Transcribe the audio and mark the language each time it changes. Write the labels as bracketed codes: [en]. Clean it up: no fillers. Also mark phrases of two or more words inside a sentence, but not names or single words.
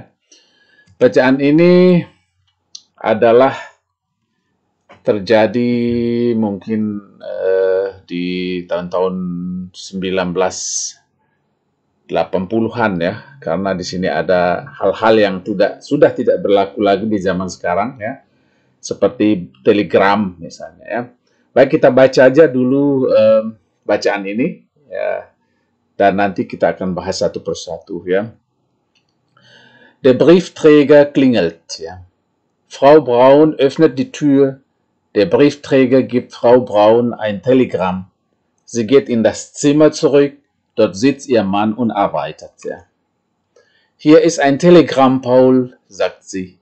[id] Bacaan ini adalah terjadi mungkin di tahun-tahun 1980-an, ya, karena di sini ada hal-hal yang sudah tidak berlaku lagi di zaman sekarang, ya, seperti telegram misalnya, ya. Baik, kita baca aja dulu bacaan ini, ya, dan nanti kita akan bahas satu persatu, ya. [de] Der Briefträger klingelt, ja. Frau Braun öffnet die Tür. Der Briefträger gibt Frau Braun ein Telegramm. Sie geht in das Zimmer zurück. Dort sitzt ihr Mann und arbeitet. Ja. Hier ist ein Telegramm, Paul, sagt sie.